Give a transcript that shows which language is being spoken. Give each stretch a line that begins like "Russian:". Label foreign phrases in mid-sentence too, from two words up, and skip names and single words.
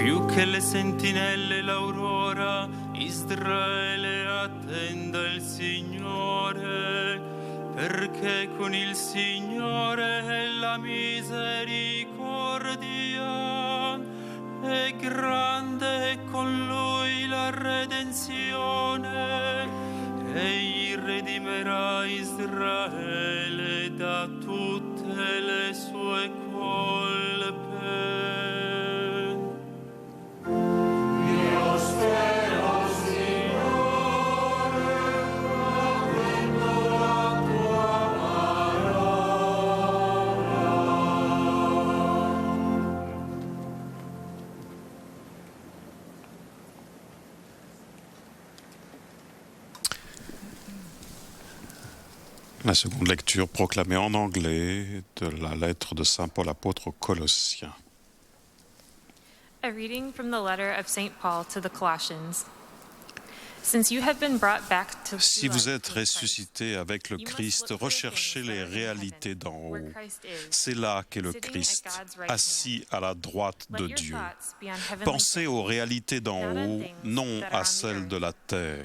Italian: Più che le sentinelle l'aurora, Israele attenda il Signore, perché con il Signore è la misericordia, è grande e con Lui la redenzione, egli redimerà Israele da tutte le sue colpe. Io spero, Signore, attendo la tua parola.
French: La seconde lecture proclamée en anglais de la lettre de Saint Paul apôtre aux Colossiens.
English: A reading from the letter of St. Paul to the Colossians.
French: Si vous êtes ressuscité avec le Christ, recherchez les réalités d'en haut. C'est là qu'est le Christ, assis à la droite de Dieu. Pensez aux réalités d'en haut, non à celles de la terre.